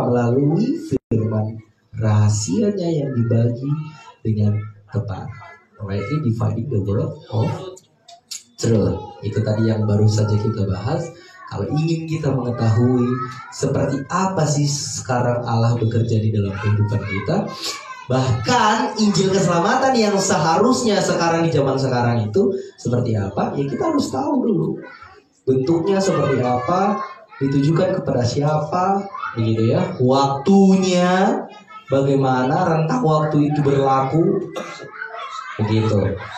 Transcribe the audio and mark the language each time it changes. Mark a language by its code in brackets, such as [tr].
[id] Melalui firman rahasianya yang dibagi dengan tepat. [en] Rightly dividing the word of truth. [id] Itu tadi yang baru saja kita bahas. Kalau ingin kita mengetahui seperti apa sih sekarang Allah bekerja di dalam kehidupan kita, bahkan Injil keselamatan yang seharusnya sekarang di zaman sekarang itu seperti apa, ya kita harus tahu dulu bentuknya seperti apa, ditujukan kepada siapa, begitu ya, waktunya bagaimana, rentang waktu itu berlaku, begitu.